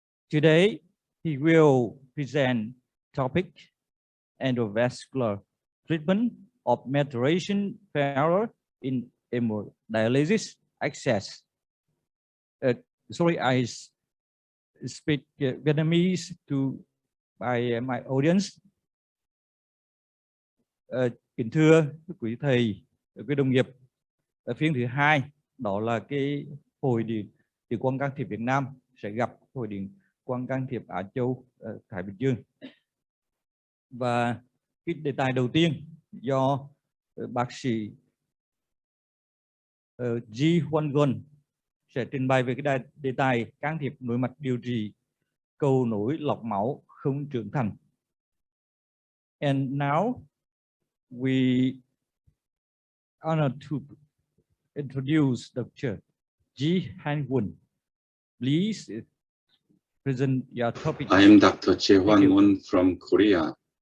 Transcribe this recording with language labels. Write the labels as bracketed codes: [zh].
[en] Today, he will present topic endovascular treatment of maturation failure in hemodialysis access. Sorry, I speak Vietnamese to my audience. [vi] Kính thưa quý thầy, quý đồng nghiệp, phiên thứ hai đó là cái hội điện quang can thiệp Việt Nam sẽ gặp hội điện quang can thiệp Á Châu Thái Bình Dương. Và cái đề tài đầu tiên do bác sĩ Ji Han-won sẽ trình bày về cái đề tài can thiệp nội mạch điều trị cầu nối lọc máu không trưởng thành. [en] And now we honored to introduce Dr. Ji Han-won. Please present your topic. I am Dr. Ji Han-won from Korea.